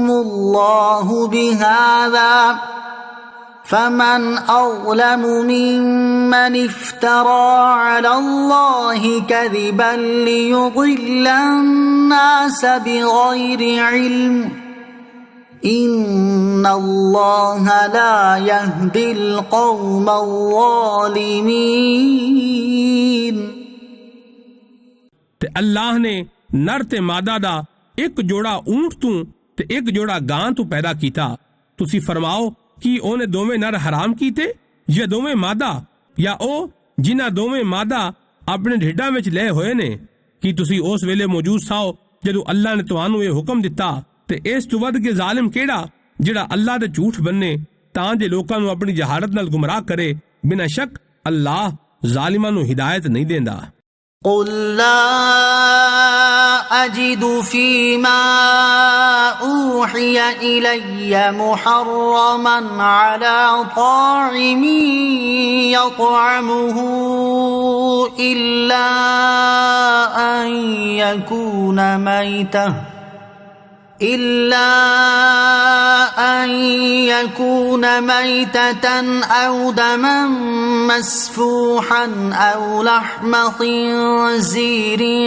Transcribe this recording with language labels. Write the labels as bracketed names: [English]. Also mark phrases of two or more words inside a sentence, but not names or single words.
[Arabic] الله بهذا فمن أظلم ممن افترى على الله كذبا ليضل الناس بغير علم إن الله لا يهدي القوم الظالمين۔ [Punjabi] ਤੇ ਅੱਲਾਹ ਨੇ ਨਰ ਤੇ ਮਾਦਾ ਦਾ ਇੱਕ ਜੋੜਾ ਊਂਠ ਤੋਂ ਤੇ ਇੱਕ ਜੋੜਾ ਗਾਂ ਤੋਂ ਪੈਦਾ ਕੀਤਾ। ਤੁਸੀਂ ਫਰਮਾਓ ਕਿ ਉਹਨੇ ਦੋਵੇਂ ਨਰ ਹਰਾਮ ਕੀਤੇ ਜਾਂ ਦੋਵੇਂ ਮਾਦਾ, ਜਾਂ ਉਹ ਜਿਨ੍ਹਾਂ ਦੋਵੇਂ ਮਾਦਾ ਆਪਣੇ ਢਿੱਡਾਂ ਵਿੱਚ ਲਏ ਹੋਏ ਨੇ? ਕੀ ਤੁਸੀਂ ਉਸ ਵੇਲੇ ਮੌਜੂਦ ਸਾਓ ਜਦੋਂ ਅੱਲਾ ਨੇ ਤੁਹਾਨੂੰ ਇਹ ਹੁਕਮ ਦਿੱਤਾ? ਤੇ ਇਸ ਤੋਂ ਵੱਧ ਕੇ ਜ਼ਾਲਿਮ ਕਿਹੜਾ ਜਿਹੜਾ ਅੱਲਾ ਦੇ ਝੂਠ ਬੰਨੇ ਤਾਂ ਜੇ ਲੋਕਾਂ ਨੂੰ ਆਪਣੀ ਜਹਾਲਤ ਨਾਲ ਗੁੰਮਰਾਹ ਕਰੇ? ਬਿਨਾਂ ਸ਼ੱਕ ਅੱਲਾਹ ਜ਼ਾਲਿਮਾਂ ਨੂੰ ਹਿਦਾਇਤ ਨਹੀਂ ਦਿੰਦਾ। [Arabic] قل لا أجد فيما أوحي إلي محرما على طاعم يطعمه إلا أن يكون ميتة أو دما مسفوحا أو لحم خنزير